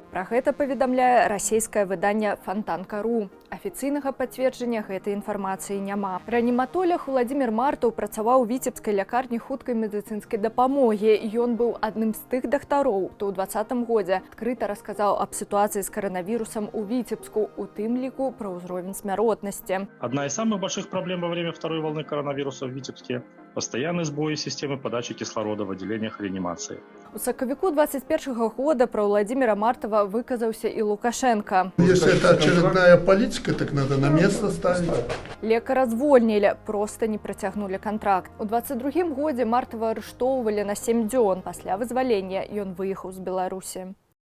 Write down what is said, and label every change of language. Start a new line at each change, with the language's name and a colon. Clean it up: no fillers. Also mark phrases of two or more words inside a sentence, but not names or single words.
Belarusian: Пра гэта паведамляе расійскае выданне Фонтанка.ру. Афіцыйнага пацверджання гэтай інфармацыі няма. Рэаніматолаг Владзімір Мартаў працаваў у віцебскай лякарні хуткай медыцынскай дапамогі. Ён быў адным з тых дактароў, хто ў 2020 годзе адкрыта расказаў аб сітуацыі з коронавирусом у Витебску, у тым ліку
Russian: про уровень смертности. Одна из самых больших проблем во время второй волны коронавируса в Витебске – постоянный сбой системы подачи кислорода в отделениях реанимации.
Belarusian: У сакавіку 2021 года про Владимира Мартова выказаўся и Лукашенко.
Russian: Если это очередная политика, так надо на место ставить.
Belarusian: Лекара звольнілі, просто не працягнули контракт. У 2022 годзе Мартова арыштоўвалі на 7 дзён. Пасля вызвалення ён выехаў з Беларусі.